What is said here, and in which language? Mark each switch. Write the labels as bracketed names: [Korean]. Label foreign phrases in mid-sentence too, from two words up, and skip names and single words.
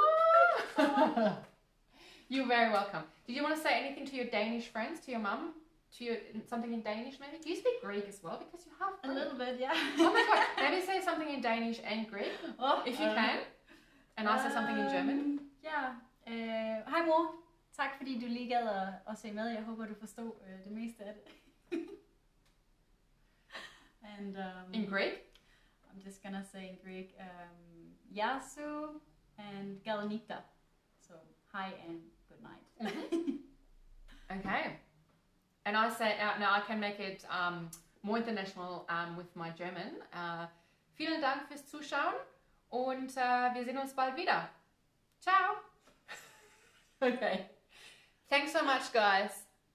[English] You're very welcome. Did you want to say anything to your Danish friends, to your mum? To your, something in Danish maybe? Do you speak Greek as well? Because you have Greek. A little bit, yeah. Oh my god, maybe say something in Danish and Greek, if you can. And I say something in German. [Danish] Ja. Hej mor. Tak fordi du lige gad at se med. Jeg håber du forstod det meste af det. [English] And in Greek? I'm just gonna say in Greek, Yasu and Galanita. So hi and good night. Okay. And I say, now I can make it more international with my German. [German] Vielen Dank fürs Zuschauen und wir sehen uns bald wieder. [English] Ciao. Okay. Thanks so much, guys.